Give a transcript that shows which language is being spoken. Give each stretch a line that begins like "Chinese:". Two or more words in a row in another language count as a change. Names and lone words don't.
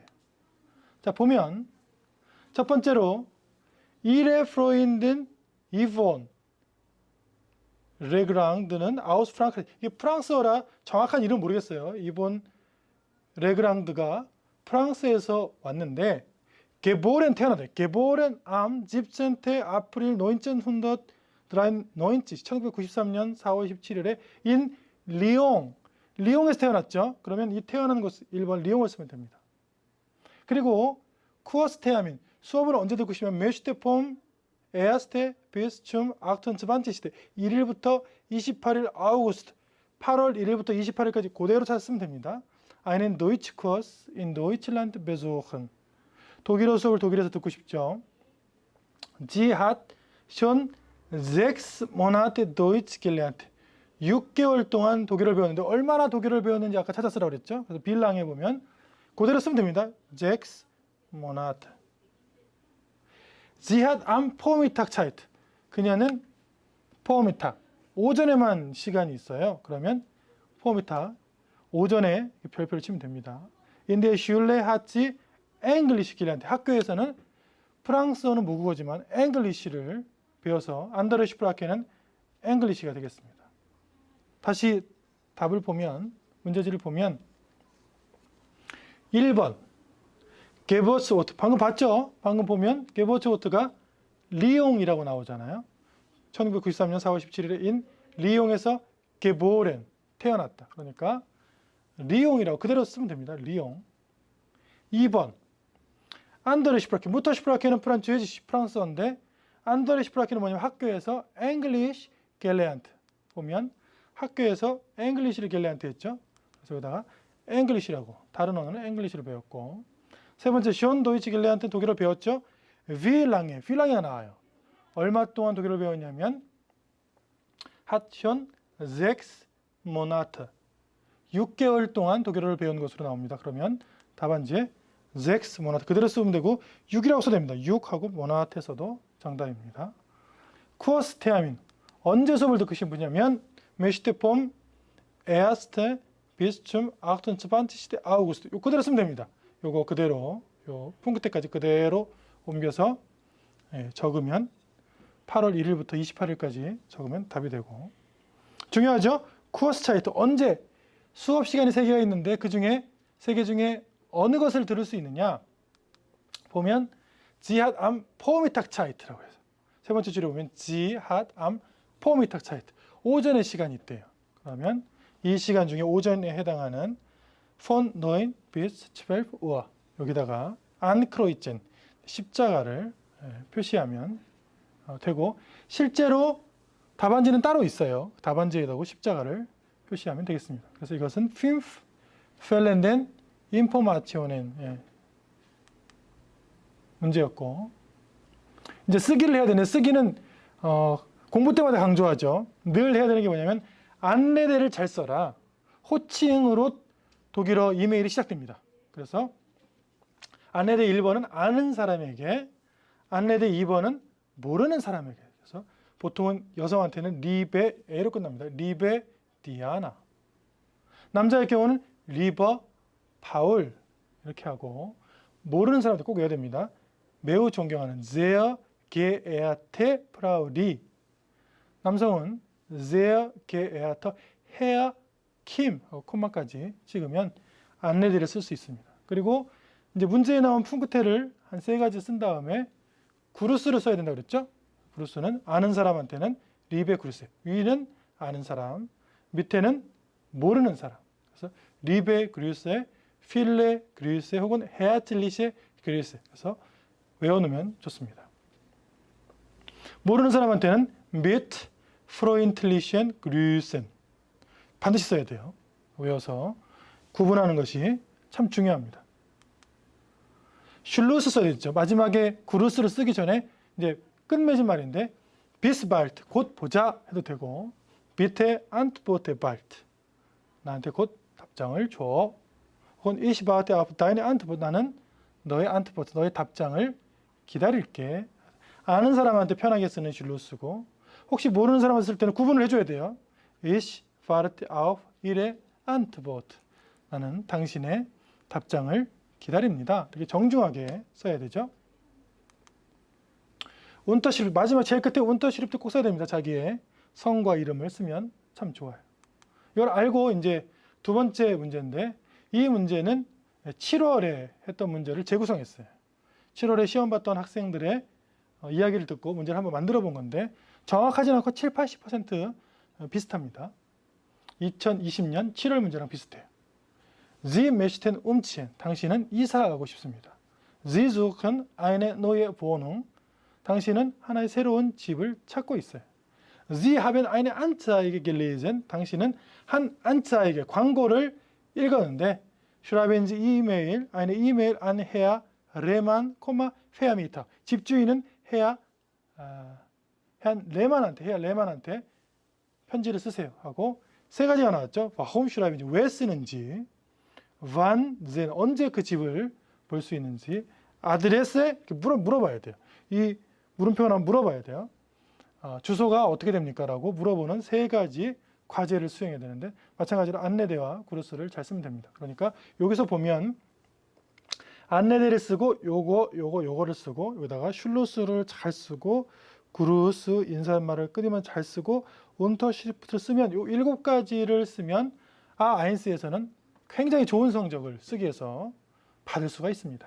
Korean: 자, 보면 첫 번째로
German: Ihre Freundin Yvonne
Korean: 레그랑드는
German: aus Frank,
Korean: 이게 프랑스어라 정확한 이름 모르겠어요. 이본 레그랑드가 프랑스에서 왔는데 geboren 태어났대.
German: geboren am 17. April 1993,
Korean: 1993년 4월 17일에 in Lyon. 리옹에서 태어났죠. 그러면 이 태어난 곳 1번 리옹을 쓰면 됩니다. 그리고
German: Kurs Termin.
Korean: 수업을 언제 듣고 싶으면
German: möchte vom 1. bis zum 28.
Korean: 1일부터 28일 아우구스트. 8월 1일부터 28일까지 그대로 찾으면 됩니다.
German: Einen Deutschkurs in Deutschland besuchen.
Korean: 독일어 수업을 독일에서 듣고 싶죠.
German: Sie hat schon 6 Monate Deutsch gelernt.
Korean: 6개월 동안 독일어를 배웠는데 얼마나 독일어를 배웠는지 아까 찾았으라고 그랬죠. 그래서 빌랑에 보면 그대로 쓰면 됩니다.
German: 6 Monate. Sie hat am Vormittag Zeit.
Korean: 그녀는 Vormittag. 오전에만 시간이 있어요. 그러면 Vormittag. 오전에 별표를 치면 됩니다.
German: In der Schule hat sie English gelernt.
Korean: 학교에서는 프랑스어는 모국어지만 English를 배워서
German: andere Sprachen
Korean: 은 English가 되겠습니다. 다시 답을 보면, 문제지를 보면 1번 Geburtsort. 방금 봤죠? 방금 보면 Geburtsort가 리옹이라고 나오잖아요. 1993년 4월 17일에 in 리옹에서 geboren 태어났다. 그러니까 리옹이라고 그대로 쓰면 됩니다. 리옹. 2번
German: andere Sprache.
Korean: Muttersprache는 프랑스어인데
German: andere Sprache
Korean: 는 뭐냐면 학교에서
German: English gelernt.
Korean: 보면 학교에서 English를 gelernt 했죠. 그래서 여기다가 English라고, 다른 언어는 English를 배웠고. 세 번째
German: schon Deutsch gelernt
Korean: 독일어 배웠죠.
German: Wie lange. Wie lange가 나와요.
Korean: 얼마 동안 독일어를 배웠냐면
German: hat schon 6 Monate.
Korean: 6개월 동안 독일어를 배운 것으로 나옵니다. 그러면 답안지에 6 Monate 그대로 쓰면 되고 6이라고 써도 됩니다. 6하고 Monate 써도 정답입니다.
German: Kurs Termin.
Korean: 언제 수업을 듣고 싶으냐면
German: möchte vom 1. bis zum 28. August.
Korean: 요 그대로 쓰면 됩니다. 요거 그대로 요 punkt까지 그대로 옮겨서 적으면 8월 1일부터 28일까지 적으면 답이 되고. 중요하죠?
German: Kurs Zeit.
Korean: 언제 수업 시간이 3개가 있는데 그 중에 3개 중에 어느 것을 들을 수 있느냐? 보면
German: Sie hat am Vormittag Zeit
Korean: 라고 해서 세 번째 줄에 보면
German: Sie hat am Vormittag Zeit.
Korean: 오전에 시간이 있대요. 그러면 이 시간 중에 오전에 해당하는
German: von 9 bis 12 Uhr
Korean: 여기다가 안크로이젠 십자가를 표시하면 되고 실제로 답안지는 따로 있어요. 답안지에다가 십자가를 표시하면 되겠습니다. 그래서 이것은
German: fünf fehlenden Informationen
Korean: 문제였고 이제 쓰기를 해야 되는데 쓰기는 공부 때마다 강조하죠. 늘 해야 되는 게 뭐냐면 안내대를 잘 써라. 호칭으로 독일어 이메일이 시작됩니다. 그래서 안내대 1번은 아는 사람에게, 안내대 2번은 모르는 사람에게. 그래서 보통은 여성한테는 리베 에로 끝납니다.
German: Liebe Diana.
Korean: 남자의 경우는 리버 파울 이렇게 하고 모르는 사람한테 꼭 외워야 됩니다. 매우 존경하는
German: sehr geehrte Frau Lee.
Korean: 남성은
German: sehr geehrter Herr Kim
Korean: 하고 콤마까지 찍으면 안내대를 쓸 수 있습니다. 그리고 이제 문제에 나온 푼크테를 한 3가지 쓴 다음에 구루스를 써야 된다고 그랬죠? 구루스는 아는 사람한테는
German: Liebe Grüße.
Korean: 위는 아는 사람, 밑에는 모르는 사람. 그래서
German: Liebe Grüße viele Grüße
Korean: 혹은
German: herzliche Grüße.
Korean: 그래서 외워놓으면 좋습니다. 모르는 사람한테는
German: mit freundlichen Grüßen
Korean: 반드시 써야 돼요. 외워서 구분하는 것이 참 중요합니다. 슐루스 써야 되죠. 마지막에 구루스를 쓰기 전에 이제 끝맺은 말인데
German: bis bald
Korean: 곧 보자 해도 되고
German: bitte antworte bald
Korean: 나한테 곧 답장을 줘. 혹은
German: ich warte auf deine Antwort
Korean: 나는 너의 antwort 너의 답장을 기다릴게. 아는 사람한테 편하게 쓰는 슐루스고 혹시 모르는 사람한테 쓸 때는 구분을 해줘야 돼요.
German: Ich warte auf ihre Antwort
Korean: 나는 당신의 답장을 기다립니다. 되게 정중하게 써야 되죠. 운터시립 마지막 제일 끝에 운터시립도 꼭 써야 됩니다. 자기의 성과 이름을 쓰면 참 좋아요. 이걸 알고 이제 두 번째 문제인데 이 문제는 7월에 했던 문제를 재구성했어요. 7월에 시험 봤던 학생들의 이야기를 듣고 문제를 한번 만들어 본 건데 정확하지 않고 7, 80% 비슷합니다. 2020년 7월 문제랑 비슷해요.
German: Sie möchten umziehen.
Korean: 당신은 이사하고 싶습니다.
German: Sie suchen eine neue Wohnung.
Korean: 당신은 하나의 새로운 집을 찾고 있어요.
German: Sie haben eine Anzeige gelesen.
Korean: 당신은 한 Anzeige, 광고를 읽었는데
German: schreiben Sie E-Mail, eine E-Mail an Herr Rehmann, Vermieter.
Korean: 집주인은 Herr 레만한테 편지를 쓰세요 하고 3가지가 나왔죠.
German: Warum schreiben Sie?
Korean: 왜 쓰는지,
German: wann sehen,
Korean: 언제 그 집을 볼 수 있는지, 아드레스에 물어봐야 돼요. 이 물음표가 나오면 물어봐야 돼요. 주소가 어떻게 됩니까? 라고 물어보는 3가지 과제를 수행해야 되는데 마찬가지로 안내대와 구루스를 잘 쓰면 됩니다. 그러니까 여기서 보면 안내대를 쓰고 요거를 쓰고 여기다가 슐루스를 잘 쓰고 구루스 인사말을 끊이면 잘 쓰고 운터시프트를 쓰면 요 7가지를 쓰면 아인스에서는 굉장히 좋은 성적을 쓰기 위해서 받을 수가 있습니다.